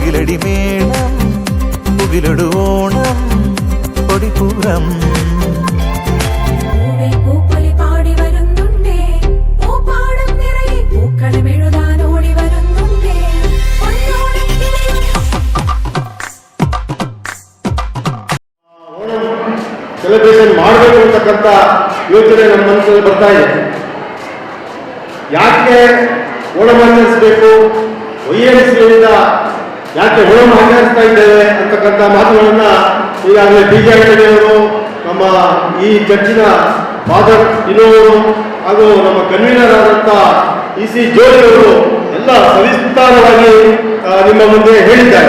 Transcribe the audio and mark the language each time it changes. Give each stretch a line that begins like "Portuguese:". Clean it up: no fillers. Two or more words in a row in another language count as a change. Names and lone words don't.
Malayalam: തകിലടി മേളം പുകിലൊടുവോണം കൊടിപ്പൂരം. പൂപ്പൊലി പാടി വരുന്നുണ്ടേ, പൂപ്പാടം നിറയെ പൂക്കളം എഴുതാൻ ഓടി വരുന്നുണ്ടേ.
Kannada: ಸೆಲೆಬ್ರೇಷನ್ ಮಾಡಬೇಕು ಅಂತಕ್ಕಂಥ ಯೋಚನೆ ನಮ್ಮ ಮನಸ್ಸಲ್ಲಿ ಬರ್ತಾ ಇದೆ. ಯಾಕೆ ಓಣಂ ಆಚರಿಸಬೇಕು, OMCಯಿಂದ ಯಾಕೆ ಓಣಂ ಆಚರಿಸ್ತಾ ಇದ್ದೇವೆ ಅಂತಕ್ಕಂಥ ಮಾತುಗಳನ್ನ ಈಗಾಗಲೇ ಬಿಜೆಪಿಯವರು, ನಮ್ಮ ಈ ಚರ್ಚಿನ ಫಾದರ್ ಇನೋವರು ಹಾಗೂ ನಮ್ಮ ಕನ್ವೀನರ್ ಆದಂಥ EC ಜೋಳಿಯವರು ಎಲ್ಲ ಸವಿಸ್ತಾರವಾಗಿ ನಿಮ್ಮ ಮುಂದೆ ಹೇಳಿದ್ದಾರೆ.